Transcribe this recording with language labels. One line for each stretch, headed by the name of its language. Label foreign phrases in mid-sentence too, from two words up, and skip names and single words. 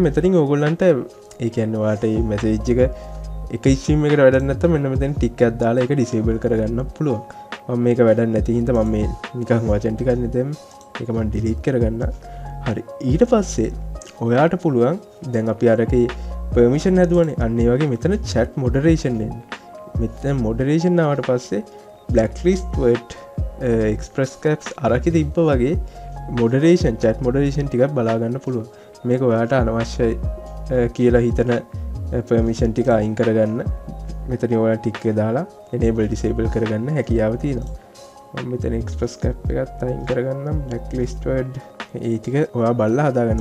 Sinhala: මෙතනින් ඕගොල්ලන්ට ඒ කියන්නේ ඔයාට මේ මැසේජ් එක ස්ට්‍රීම් එකට වැඩක් නැත්නම් මෙන්න මෙතන ටික් එකක් දාලා ඒක ඩිසේබල් කරගන්න පුළුවන්. මම මේක වැඩක් නැති හින්දා මම මේ නිකන් වචන ටිකක් නෙතෙම් ඒක මම ඩිලීට් කරගන්න. හරි. ඊට පස්සේ ඔයාට පුළුවන් දැන් අපි අරකේ පර්මිෂන් හැදුවනේ අන්න ඒ වගේ මෙතන
English: chat moderation
Sinhala: එන්න. මෙතන moderation ආවට පස්සේ
English: blacklist word express caps
Sinhala: අරකේ තිබ්බ වගේ
English: moderation chat moderation
Sinhala: ටිකක් බලා ගන්න පුළුවන්. මේක ඔයාට අනවශ්‍යයි කියලා හිතන permission ටික අයින් කරගන්න මෙතන ඔයාලා ටික් එක දාලා
English: enable disable
Sinhala: කරගන්න හැකියාව තියෙනවා. මම මෙතන
English: express cap
Sinhala: එකත් අයින් කරගන්නම්
English: blacklist word
Sinhala: ඒ ටික ඔයා බලලා හදාගන්න.